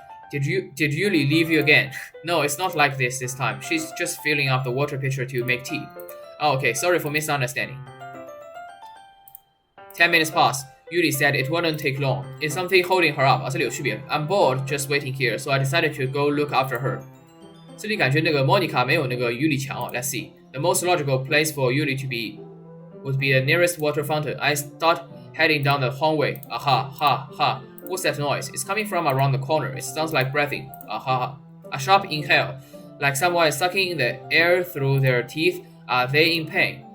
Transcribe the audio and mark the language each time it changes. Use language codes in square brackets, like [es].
[en] Did Yuri leave you again? No, it's not like this time. She's just filling up the water pitcher to make tea. Oh, okay, sorry for misunderstanding. 10 minutes pass. Yuri said it wouldn't take long. It's something holding her up. [zh] 这里有区别。 [en] I'm bored just waiting here, so I decided to go look after her. [zh] 这里感觉那个 Monica 没有那个 Yuri 强。 [en] Let's see. The most logical place for Yuri would be the nearest water fountain. I start heading down the hallway. Aha, ha, ha. What's that noise? It's coming from around the corner. It sounds like breathing. Aha. A sharp inhale. Like someone is sucking in the air through their teeth. Are they in pain?